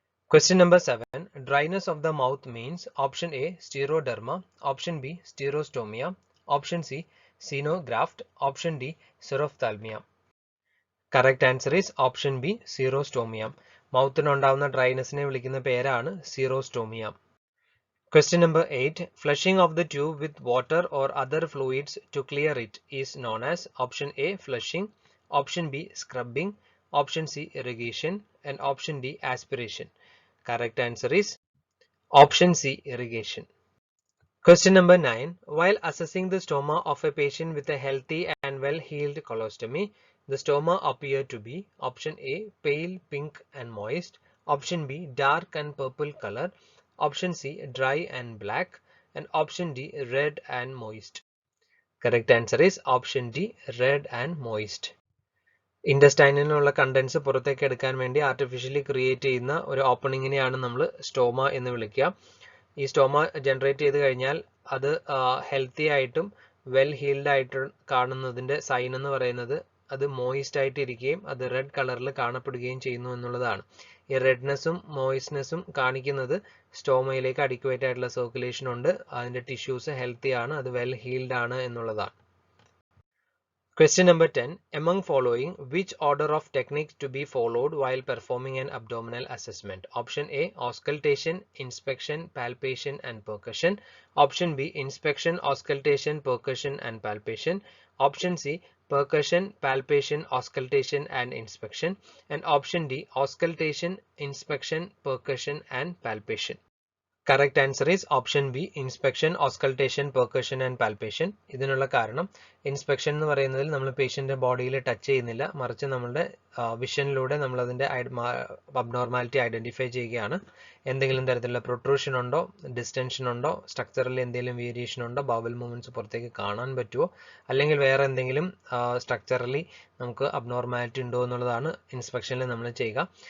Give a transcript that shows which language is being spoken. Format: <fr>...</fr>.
<en>Question number 7. Dryness of the mouth means option A, scleroderma, option B, xerostomia, option C, xenograft, option D, xerophthalmia. Correct answer is option B, xerostomia.</en> <ml>മൗത്തിനുണ്ടാവുന്ന ഡ്രൈനെസ്സിനെ വിളിക്കുന്ന പേരാണ് xerostomia.</ml> <en>Question number 8. Flushing of the tube with water or other fluids to clear it is known as option A, flushing, option B, scrubbing, option C, irrigation, and option D, aspiration. Correct answer is option C, irrigation. Question number 9. While assessing the stoma of a patient with a healthy and well-healed colostomy, the stoma appear to be option A, pale pink and moist, option B, dark and purple color, option C, dry and black, and option D, red and moist. Correct answer is option D, red and moist.</en> <ml>ഇൻഡസ്റ്റൈനിലുള്ള contents പുറത്തേക്ക് എടുക്കാൻ വേണ്ടി artificially create ചെയ്യുന്ന ഒരു ഓപ്പണിങ്ങിനെയാണ് നമ്മൾ stoma എന്ന് വിളിക്കുക. ഈ stoma generate ചെയ്ത് കഴിഞ്ഞാൽ അത് ഹെൽത്തി ആയിട്ടും വെൽ ഹീൽഡ് ആയിട്ട് കാണുന്നതിന്റെ സൈൻ എന്ന് പറയുന്നത് അത് മോയിസ്റ്റ് ആയിട്ട് ഇരിക്കുകയും അത് റെഡ് കളറിൽ കാണപ്പെടുകയും ചെയ്യുന്നു എന്നുള്ളതാണ്. ഈ റെഡ്നെസ്സും മോയിസ്റ്റ്നെസ്സും കാണിക്കുന്നത് സ്റ്റോമയിലേക്ക് അഡിക്വേറ്റ് ആയിട്ടുള്ള സർക്കുലേഷൻ ഉണ്ട്, അതിന്റെ ടിഷ്യൂസ് ഹെൽത്തി ആണ്, അത് വെൽ ഹീൽഡ് ആണ് എന്നുള്ളതാണ്.</ml> <en>Question number 10. Among following, which order of techniques to be followed while performing an abdominal assessment? Option A, auscultation, inspection, palpation and percussion. Option B, inspection, auscultation, percussion and palpation. Option C, percussion, palpation, auscultation and inspection. And option D, auscultation, inspection, percussion and palpation. Correct answer is option B, inspection, auscultation, percussion and palpation.</en> <ml>ഇതിനുള്ള കാരണം inspection എന്ന് പറയുന്നതിൽ നമ്മൾ പേഷ്യന്റെ ബോഡിയിൽ touch ചെയ്യുന്നില്ല, മറിച്ച് നമ്മളുടെ വിഷനിലൂടെ നമ്മൾ അതിന്റെ അബ്നോർമാലിറ്റി ഐഡന്റിഫൈ ചെയ്യുകയാണ്. എന്തെങ്കിലും തരത്തിലുള്ള പ്രൊട്രൂഷൻ ഉണ്ടോ, ഡിസ്റ്റൻഷൻ ഉണ്ടോ, സ്ട്രക്ചറിൽ എന്തെങ്കിലും വേരിയേഷൻ ഉണ്ടോ, ബവൽ മൂവ്മെന്റ്സ് പുറത്തേക്ക് കാണാൻ പറ്റുമോ, അല്ലെങ്കിൽ വേറെ എന്തെങ്കിലും സ്ട്രക്ചറലി നമുക്ക് അബ്നോർമാലിറ്റി ഉണ്ടോ എന്നുള്ളതാണ് ഇൻസ്പെക്ഷനിൽ നമ്മൾ ചെയ്യുക.</ml>